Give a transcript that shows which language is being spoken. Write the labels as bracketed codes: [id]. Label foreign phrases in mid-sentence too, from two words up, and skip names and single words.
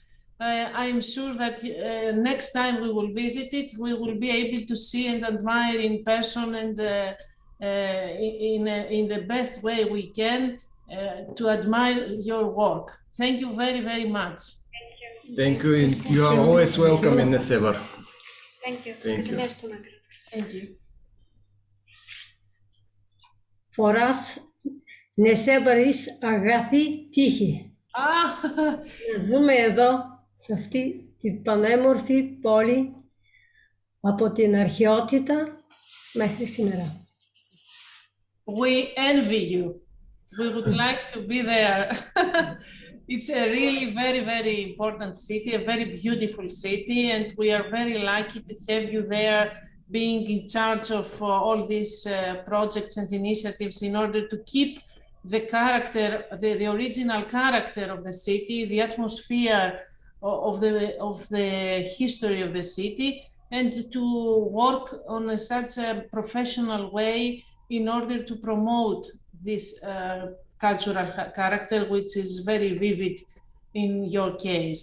[en] I'm sure that next time we will visit it, we will be able to see and admire in person and in the best way we can to admire your work. Thank you very, very much. Thank you. You are always welcome in Nessebar. Thank you. Thank you. Thank you. For us, Nessebar is [el] αγαθή τύχη. Να ζούμε εδώ, σε αυτή την πανέμορφη πόλη, από την αρχαιότητα μέχρι σήμερα. [en] We envy you. We would like to be there. It's a really very, very important city, a very beautiful city, and we are very lucky to have you there being in charge of all these projects and initiatives in order to keep the character, the original character of the city, the atmosphere of the history of the city, and to work on such a professional way in order to promote this cultural character, which is very vivid in your case.